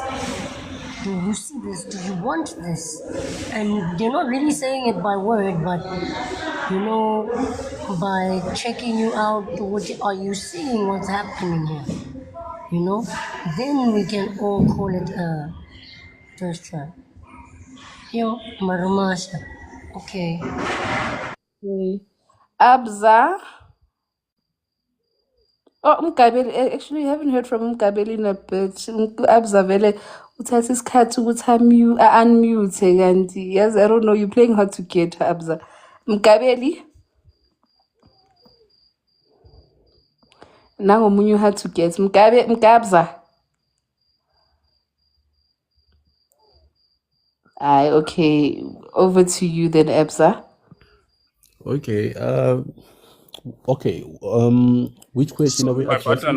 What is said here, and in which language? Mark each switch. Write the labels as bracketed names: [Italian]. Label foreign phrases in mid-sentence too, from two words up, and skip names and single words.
[English] Do you see this? Do you want this? And they're not really saying it by word, but by checking you out, are you seeing what's happening here? Then we can all call it a thirst trap. Yo, Marumasha. Okay. Abza. Oh, Mgabeli, actually, I haven't heard from Mgabeli in a bit. Abza [Zulu] vele uthatha isikhathi ukuthi unmute kanti [English] yes, I don't know, you're playing hard to get, Abza. Mgabeli, nangomunye hard to get. Mgabza. Aye, okay. Over to you then, Abza. Okay. Okay. Which question are we My button addressing?